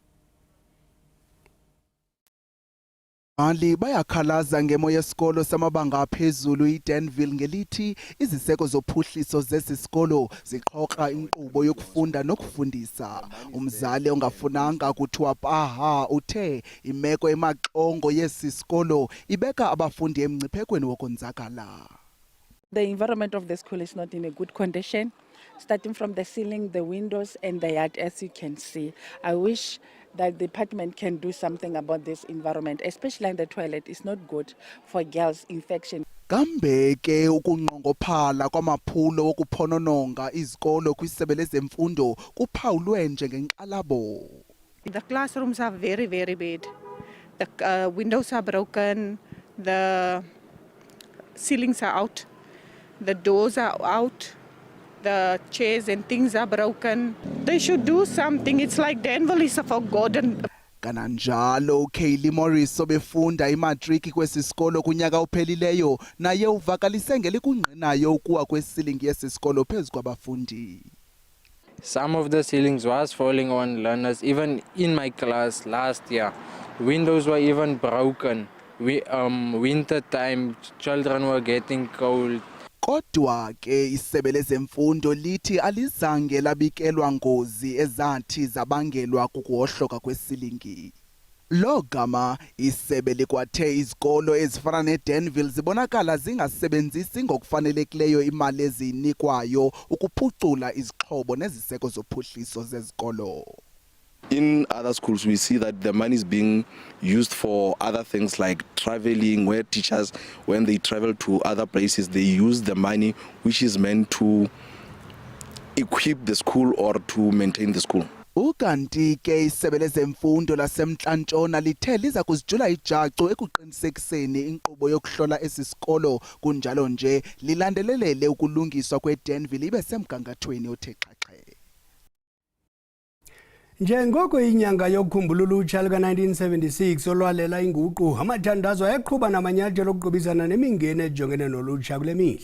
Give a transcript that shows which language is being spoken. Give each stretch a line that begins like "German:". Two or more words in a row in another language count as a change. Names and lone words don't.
Xhosa: Ali bayakhalaza ngemo yesikolo samabanga aphezulu iDenville ngelithi iziseko zophuhliso zesisikolo ziqhoqa inkqubo yokufunda nokufundisa. Umzali ongafunanga kuthiwa paha uthe imeko emaxongo yesisikolo ibeka abafundi emngciphekweni wokonzakala.
English: The environment of the school is not in a good condition, starting from the ceiling, the windows and the yard, as you can see. I wish that the department can do something about this environment, especially in the toilet. It's not good for girls' infection.
Xhosa: Kambe ke ukunqongophala kwamaphulo wokuphonononga izikolo kwisebe lezemfundo kuphawulwe njengenkxalabo.
English: The classrooms are very, very bad. The windows are broken, the ceilings are out, the doors are out, the chairs and things are broken. They should do something. It's like Denville is forgotten.
Xhosa: Kananjalo Kaylee Morris obefunda imatriki kwesisikolo kunyaka ophelileyo naye uvakalise ngelikungqinayo ukuwa kwesilingi yesisikolo phezu kwabafundi.
English: Some of the ceilings was falling on learners. Even in my class last year, windows were even broken. Winter time, children were getting cold.
Xhosa: Kodwa ke isebe lezemfundo lithi alizange labikelwa ngozi ezathi zabangelwa kukuhohloka kwesilingi. Lo gama isebe likwathe izikolo ezifana neDenville zibonakala zingasebenzisi ngokufanelekileyo imali ezinikwayo ukuphucula izixhobo neziseko zophuhliso zezikolo.
English: In other schools, we see that the money is being used for other things like traveling, where teachers, when they travel to other places, they use the money which is meant to equip the school or to maintain the school.
Xhosa: Ukanti ke isebe lezemfundo lasemntla-ntshona lithe liza kuzijula ijacu ekuqinisekiseni inkqubo yokuhlola esisikolo kunjalo nje lilandelelele ukulungiswa kweDenville ibe semgangathweni othe xhaxhe. Njengoko inyanga yokukhumbula ulutsha luka-1976 olwalela inguqu, amathandazo ayaqhuba namanyathelo okuqubisana nemingeni ejongene nolutsha kule mihla.